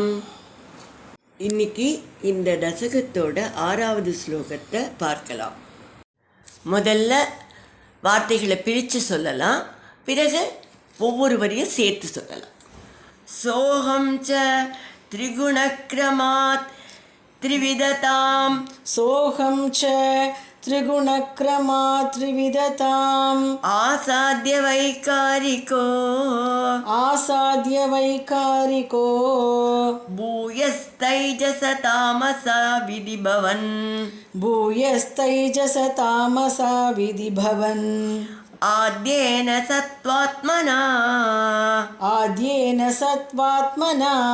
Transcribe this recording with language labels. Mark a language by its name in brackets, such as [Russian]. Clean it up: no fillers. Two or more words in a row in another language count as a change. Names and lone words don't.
[Tamil] இன்னைக்கு இந்த தசகத்தோட 6வது ஸ்லோகத்தை பார்க்கலாம். முதல்ல வார்த்தைகளை பிரித்து சொல்லலாம், பிறகு ஒவ்வொரு வரியும் சேர்த்து சொல்லலாம். [Sanskrit] सोऽहं च त्रिगुणक्रमात् त्रिविधताम् सोऽहं च त्रिगुणक्रमात् त्रिविधताम् आसाद्य वैकारिको भूयस्तैजस तामसा विधिभवन् आद्येन सत्त्वात्मना